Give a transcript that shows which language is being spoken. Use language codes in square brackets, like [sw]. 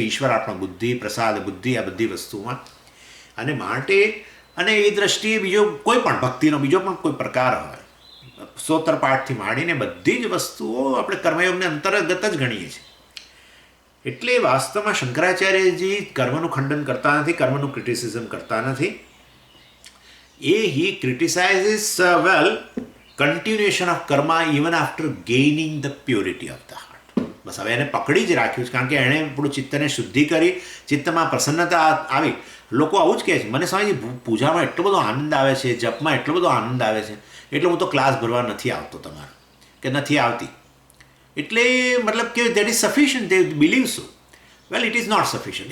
[gu] ઈશ્વર આપણો બુદ્ધિ, પ્રસાદ, બુદ્ધિ, આ બધી વસ્તુમાં. અને માટે અને એ દ્રષ્ટિએ બીજો કોઈ પણ ભક્તિનો બીજો પણ કોઈ પ્રકાર હોય, સ્તોત્ર પાઠથી માંડીને બધી જ વસ્તુઓ આપણે કર્મયોગને અંતર્ગત જ ગણીએ છીએ. એટલે વાસ્તવમાં શંકરાચાર્યજી કર્મનું ખંડન કરતા નથી, કર્મનું ક્રિટિસિઝમ કરતા નથી. [en] He criticizes, continuation of karma even after gaining the purity of the heart. [gu] બસ હવે એને પકડી જ રાખ્યું છે, કારણ કે એણે આપણું ચિત્તને શુદ્ધિ કરી, ચિત્તમાં પ્રસન્નતા આવી. લોકો આવું જ કહે છે, મને સ્વામીજી પૂજામાં એટલો બધો આનંદ આવે છે, જપમાં એટલો બધો આનંદ આવે છે, એટલે હું તો ક્લાસ ભરવા નથી આવતો તમારો, કે નથી આવતી. એટલે મતલબ કે [en] That is sufficient, they believe so. Well, it is not sufficient.